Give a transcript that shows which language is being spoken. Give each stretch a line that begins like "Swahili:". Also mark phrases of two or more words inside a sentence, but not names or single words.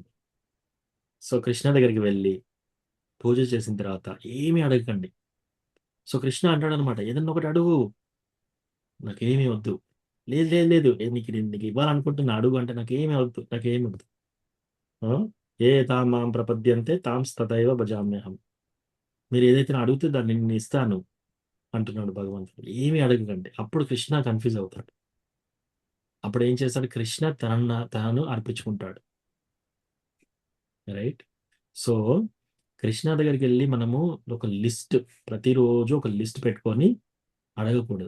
Telugu: సో కృష్ణ దగ్గరికి వెళ్ళి పూజ చేసిన తర్వాత ఏమీ అడగకండి. సో కృష్ణ అంటాడు అనమాట, ఏదన్నా ఒకటి అడుగు, నాకేమీ వద్దు. లేదు లేదు లేదు, నీకు ఇవ్వాలనుకుంటున్నా, అడుగు అంటే నాకేమీ వద్దు, నాకేమీ వద్దు.
Sanskrit: ये तां मां प्रपद्यन्ते तां तथैव भजाम्यहं.
Telugu: మీరు ఏదైతే అడిగితే దాన్ని నేను ఇస్తాను అంటున్నాడు భగవంతుడు. ఏమీ అడగకండి. అప్పుడు కృష్ణ కన్ఫ్యూజ్ అవుతాడు. అప్పుడు ఏం చేస్తాడు? కృష్ణ తనను అర్పించుకుంటాడు, రైట్. సో కృష్ణ దగ్గరికి వెళ్ళి మనము ఒక లిస్ట్, ప్రతిరోజు ఒక లిస్ట్ పెట్టుకొని అడగకూడదు.